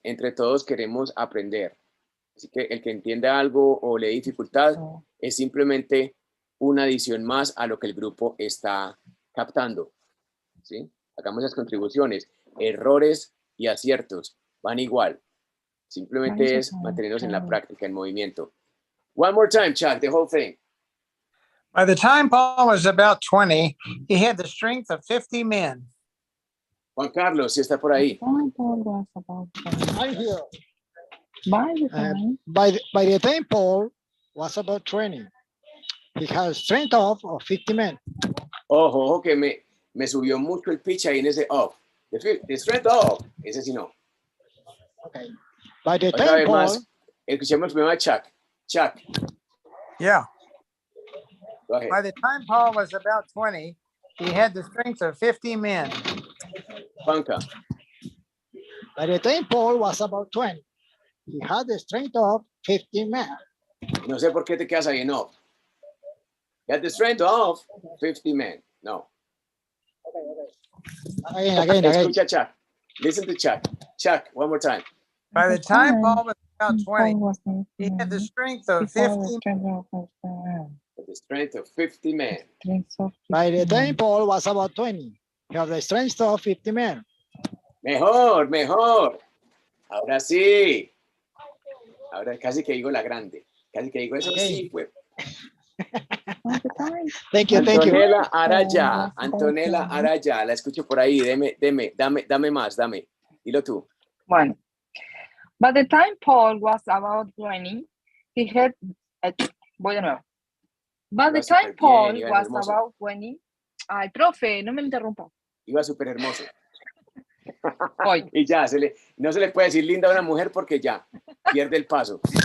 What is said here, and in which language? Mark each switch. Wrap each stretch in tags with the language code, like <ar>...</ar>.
<es>Entre todos queremos aprender. Así que el que entienda algo o le dé dificultad es simplemente una adición más a lo que el grupo está captando. ¿Sí? Hagamos las contribuciones. Errores y aciertos van igual. Simplemente es mantenernos en la práctica, en movimiento.</es> <en>One more time, Chuck, the whole thing. By the time Paul was about 20, he had the strength of 50 men.</en> <es>Juan Carlos, si está por ahí.</es> <en>I'm here. By the time Paul was about 20, he had strength of 50 men.</en> <es>Ojo, que me subió mucho el pitch ahí en ese off.</es> <en>The strength of.</en> <es>Ese sí no.</es> <en>Okay. By the</en> <es>Otra</es> <en>time</en> <es>vez</es> <en>Paul,</en> <es>más. Escuchemos primero a Chuck. Chuck.</es> <en>Yeah. Go ahead. By the time Paul was about 20, he had the strength of 50 men. Juanca. By the time Paul was about 20, he had the strength of 50 men.</en> <es>No sé por qué te quedas ahí en off.</es> <en>He had the strength of 50 men.</en> <es>No.</es> <en>Again.</en> <es>Escucha Chuck.</es> <en>Listen to Chuck. Chuck, one more time. By the time Paul was about 20, he had the strength of 50 men. The strength of 50 men. By the time Paul was about 20, he had the strength of 50 men.</en> <es>Mejor, mejor. Ahora sí. Ahora casi que digo la grande. Casi que digo eso sí, pues.</es> <en>Thank you, thank you.</en> <es>Antonella Araya. Antonella Araya. La escucho por ahí. Dame más, dame. Dilo tú. Bueno.</es> <en>By the time Paul was about 20, he had...</en> <es>voy de nuevo.</es> <en>By the time Paul was about 20...</en> <es>Ay, profe, no me interrumpa. Iba súper hermoso. Voy. Y ya, no se le puede decir linda a una mujer porque ya, pierde el paso.</es>